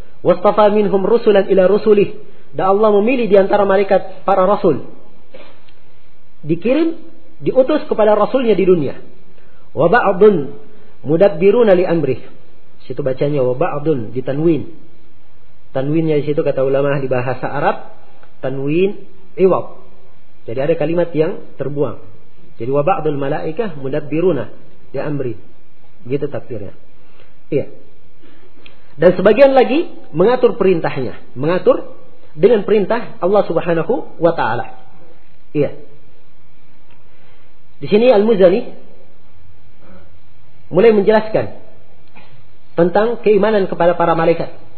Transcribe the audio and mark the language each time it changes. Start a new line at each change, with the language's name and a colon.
Arabic: وَاصْطَفَى مِنْهُمْ رُسُلًا إِلَى رُسُلِهِ.
Indonesian: Dan Allah memilih di antara malaikat para rasul, dikirim, diutus kepada rasulnya di dunia.
Arabic: وَبَعْضٌ مُدَبِّرُونَ لِأَمْرِهِ.
Indonesian: Situ bacanya وَبَعْضٌ, di tanwin. Tanwinnya di situ kata ulama di bahasa Arab, tanwin iwab. Jadi ada kalimat yang terbuang. Jadi
Arabic: وَبَعْضُ الْمَلَائِكَةِ مُدَبِّرُونَ لِأَمْرِهِ.
Indonesian: Gitu takdirnya. Iya. Dan sebagian lagi mengatur perintahnya, mengatur dengan perintah Allah subhanahu wa ta'ala. Iya. Di sini Al-Muzani mulai menjelaskan tentang keimanan kepada para malaikat.